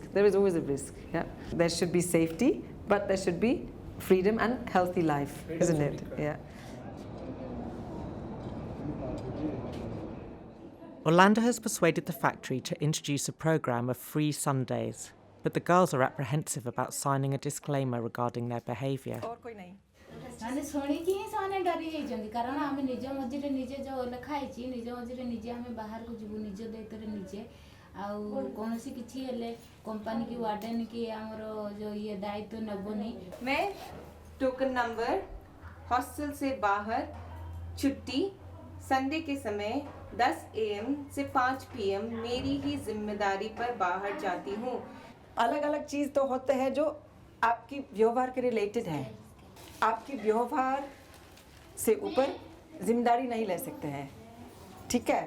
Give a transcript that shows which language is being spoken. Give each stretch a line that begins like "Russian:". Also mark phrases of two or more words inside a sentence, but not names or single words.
English: There is always a risk, yeah. There should be safety, but there should be freedom and healthy life, isn't it? Yeah. Orlando has persuaded the factory to introduce a program of free Sundays, but the girls are apprehensive about signing a disclaimer regarding their behaviour.
Odia: ମାନେ ଶୁଣିକି ହିଁ ସେମାନେ ଡରି ଯାଇଛନ୍ତି, କାରଣ ଆମେ ନିଜ ମଝିରେ ନିଜେ ଯେଉଁ ଲେଖା ହେଇଛି, ନିଜ ମଝିରେ ନିଜେ ଆମେ ବାହାରକୁ ଯିବୁ, ନିଜ ଦାୟିତ୍ୱରେ ନିଜେ, ଆଉ କୌଣସି କିଛି ହେଲେ କମ୍ପାନୀ କି ୱାର୍ଡେନ୍ କି ଆମର ଯେଉଁ ଇଏ ଦାୟିତ୍ୱ ନେବନି।
Hindi: मैं
English: token number
Hindi: हॉस्टल से बाहर छुट्टी संडे के समय 10 AM से 5 PM मेरी ही जिम्मेदारी पर बाहर जाती हूँ। अलग अलग चीज़ तो होते हैं जो आपकी व्यवहार के रिलेटेड है, आपकी व्यवहार से ऊपर जिम्मेदारी नहीं ले सकते हैं, ठीक है।